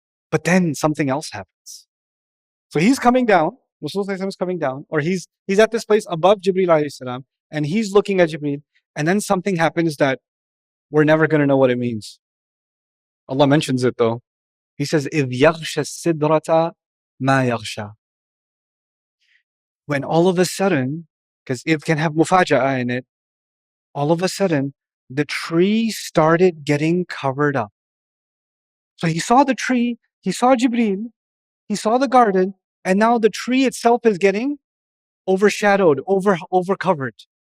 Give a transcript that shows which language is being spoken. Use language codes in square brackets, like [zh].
[en] But then something else happens. So he's coming down, Rasulullah is coming down, or he's at this place above Jibreel alayhi salam, and he's looking at Jibreel, and then something happens that we're never going to know what it means. Allah mentions it though. He says, [ar] إِذْ يَغْشَ السِّدْرَةَ مَا يَغْشَى. [en] When all of a sudden, because it can have mufaja'a in it, all of a sudden, the tree started getting covered up. So he saw the tree, he saw Jibreel, he saw the garden, and now the tree itself is getting overshadowed, overcovered.